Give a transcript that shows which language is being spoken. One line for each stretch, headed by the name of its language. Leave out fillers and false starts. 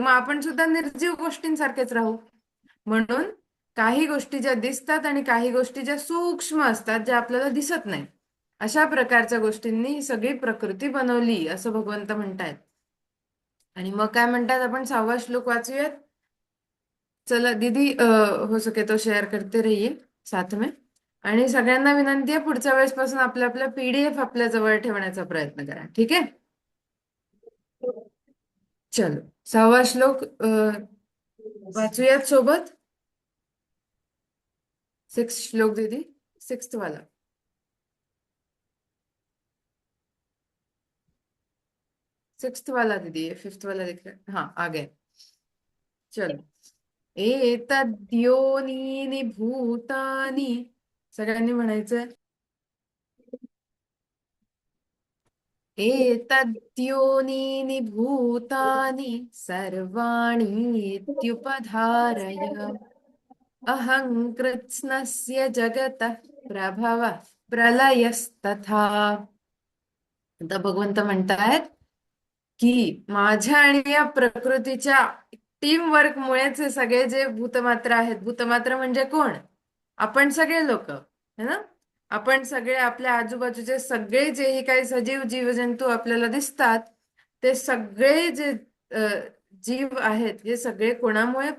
Marathi: मग आपण सुद्धा निर्जीव गोष्टींसारखेच राहू. म्हणून काही गोष्टी ज्या दिसतात आणि काही गोष्टी ज्या सूक्ष्म असतात, ज्या आपल्याला दिसत नाही, अशा प्रकारच्या गोष्टींनी ही सगळी प्रकृती बनवली असं भगवंत म्हणतायत. आणि मग काय म्हणतात, आपण 6वा श्लोक वाचूयात.
Hindi: चला दीदी, हो सके तो शेअर करते रहिए साथ में.
Marathi: आणि सगळ्यांना विनंती आहे, पुढच्या वेळेस पासून आपल्या आपल्या PDF आपल्या जवळ ठेवण्याचा प्रयत्न करा, ठीक आहे? चलो, 6वा श्लोक वाचूयात सोबत.
Hindi: 6 श्लोक दीदी, 6th वाला. 6th वाला दीदी, 5th वाला दिख रहा है, हाँ आ गए. चलो.
Marathi: एतद्योनीनि भूतानि, सगळ्यांनी म्हणायचंय.
Sanskrit: एतद्योनीनि भूतानि सर्वाणि इत्युपधारय अहं कृत्स्नस्य जगतः प्रभवः प्रलयस्तथा.
Marathi: आता भगवंत म्हणतायत की माझ्या आणि या प्रकृतीच्या टीम वर्कमुळेच हे सगळे जे भूतमात्र आहेत, भूतमात्र म्हणजे कोण? आपण सगळे लोक,
Hindi: है ना?
Marathi: आपण सगळे, आपल्या आजूबाजूचे सगळे जेही काही सजीव जीवजंतू आपल्याला दिसतात, ते सगळे जे जीव आहेत, हे सगळे कोणामुळे?